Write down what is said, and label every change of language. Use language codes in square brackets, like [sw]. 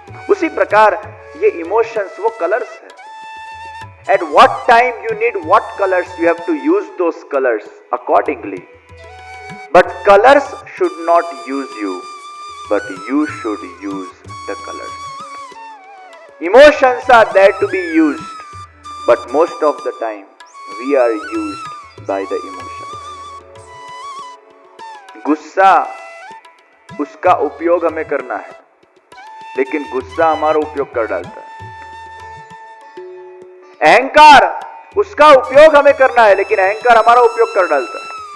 [hi] उसी प्रकार ये इमोशंस वो कलर्स है। [en] At what time you need what colours, you have to use those colours accordingly, but colours should not use you, but you should use the colors. Emotions are there to be used, but most of the time we are used by the emotions. [hi] गुस्सा उसका उपयोग हमें करना है, लेकिन गुस्सा हमारा उपयोग कर डालता है। अहंकार उसका उपयोग हमें करना है, लेकिन अहंकार हमारा उपयोग कर डालता है।